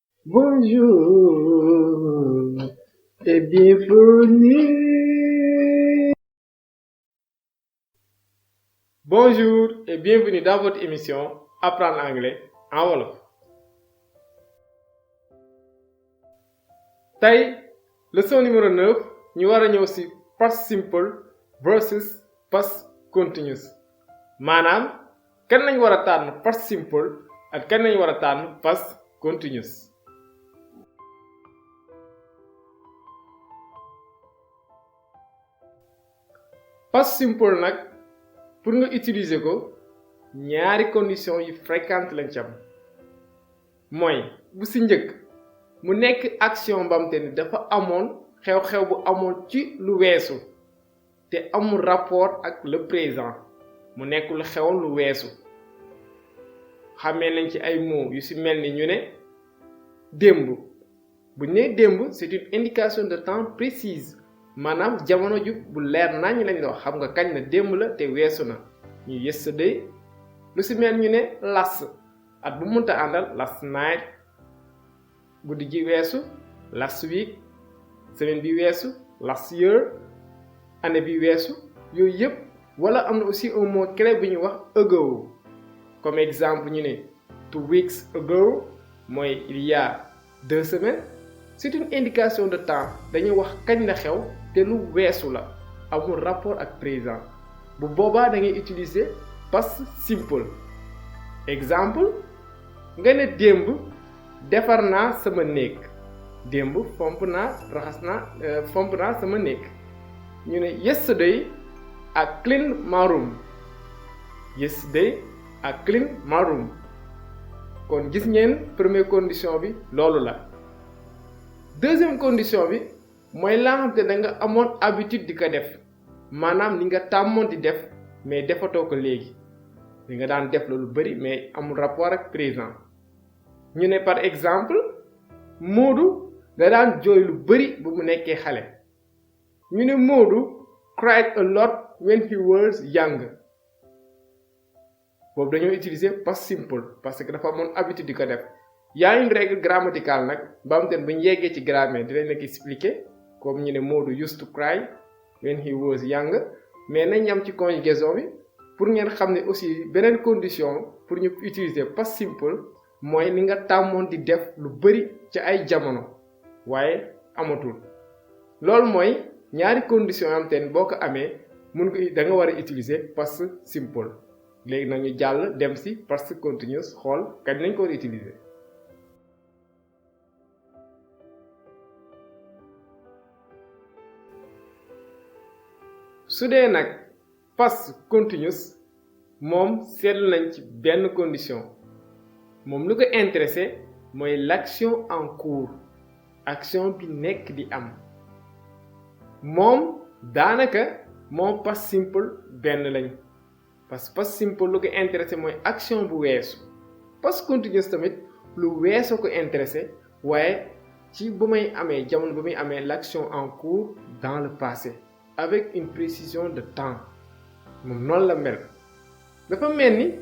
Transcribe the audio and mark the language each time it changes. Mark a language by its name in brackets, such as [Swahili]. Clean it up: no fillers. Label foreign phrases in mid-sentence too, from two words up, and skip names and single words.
[French] Bonjour et bienvenue. Bonjour et bienvenue dans votre émission Apprendre anglais en wolof. [Wolof] tey [French] leçon numéro 9 [Wolof] ñu war a ñëw ci [English] past simple versus past continuous [Wolof] maanaam kan lañ war a tànn [English] past simple [Wolof] ak kan lañ war a tànn [English] past continuous. past simple [Wolof] nag pour nga utiliser ko ñaari condition yu fréquente lañ ci am mooy bu ci njëkk mu nekk action bam te ni dafa amoon xew-xew bu amoon ci lu weesu te amul rapport ak [French] le présent [Wolof] mu nekk lu xewoon lu weesu xamee nañ ci ay mots yu ci mel ni ñu ne démb bu nee démb [French] c'est une indication de temps précise [Wolof] maanaam jamono ju bu leer nañ lañ la wax xam nga kañ na démb la te weesu na ñu yesterday lu ci mel ñu ne last at bu mënta àndal [English] last night [Wolof] guddi gi weesu [English] last week [Wolof] semaine bi weesu [English] last year [Wolof] année bi weesu yooyu yëpp wala am na [French] aussi un mot clé [Wolof] bu ñuy wax ago comme exemple ñu ne [English] 2 weeks ago [Wolof] mooy [French] il y a 2 semaines c'est une indication de temps [Wolof] dañuy wax kañ la xew te lu weesu la amul rapport ak présent bu boobaa da ngay utiliser [English] past simple [Wolof] exemple nga ne démb defar naa sama néeg démb fomp naa sama néeg ñu ne [English] yesterday I cleaned my room yesterday I cleaned my room [Wolof] kon gis ngeen [French] première condition [Wolof] bi loolu la [French] deuxième condition [Wolof] bi mooy laa xam te da nga amoon habitude di ko def maanaam li nga tàmmoon di def mais defatoo ko léegi li nga daan def loolu bari mais amul rapport ak présent ñu ne [French] par exemple [Wolof] Moodu da daan jooy lu bari bu mu nekkee xale ñu ne [English] Moodu cried a lot when he was young [Wolof] boobu dañoo utiliser [English] past simple [French] parce que [Wolof] dafa amoon habitude di ko def yaa [French] une règle grammaticale [Wolof] nag ba am te bu ñu yeggee ci grammaire dinañ la ko expliquer comme ñu ne [English] Moodu used to cry when he was young [Wolof] mais nañ yam ci conjugaison bi pour ngeen xam ne aussi beneen condition pour ñu utiliser [English] past simple [Wolof] mooy li nga tàmmoon di def lu bari ci ay jamono waaye amatul loolu mooy ñaari condition am te boo ko amee mun nga da nga war a utiliser [English] past simple [Wolof] léegi nag ñu jàll dem ci [English] past continuous [Wolof] xool kañ lañ ko war a utiliser. su dee nag [English] past continuous [Wolof] moom seetlu nañ ci benn condition moom lu ko intéressé mooy [French] l'action en cours [Wolof] action bi nekk di am moom daanaka moom [English] past simple [Wolof] benn lañ [French] parce que [English] past simple [Wolof] lu ko intéressé mooy action bu weesu [English] past continuous [Wolof] tamit lu weesoo ko intéressé waaye ci bu may amee jamono bu muy amee [French] l'action en cours dans le passé avec une précision de temps [Wolof] moom noonu la mel dafa mel ni